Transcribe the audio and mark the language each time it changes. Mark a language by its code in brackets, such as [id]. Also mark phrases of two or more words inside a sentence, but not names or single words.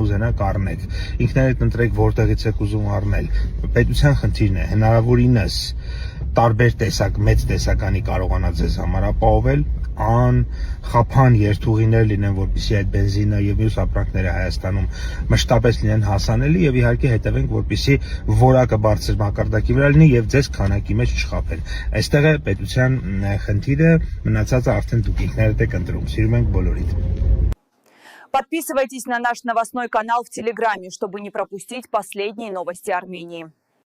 [hy] ուզենաք առնեք, ինքներդ ընտրեք որտեղից եք ուզում առնել։ Պետության խնդիրն է, հնարավորինս տարբեր տեսակ, մեծ տեսականի կարողանա ձեզ համար ապահովել, անխափան երթուղիներ լինեն, որպեսզի այդ բենզինը եւ մյուս ապրանքները Հայաստանում մշտապես լինեն հասանելի եւ իհարկե հետևենք, որպեսզի որակը բարձր մակարդակի վրա լինի եւ ձեզ քանակի մեջ չխափեն։ Այստեղ է պետության խնդիրը, մնացածը արդեն դուք ինքներդ եք ընտրում։ Սիրում ենք բոլորիդ։ [ru] Подписывайтесь на наш новостной канал в Телеграме, чтобы не пропустить последние новости Армении.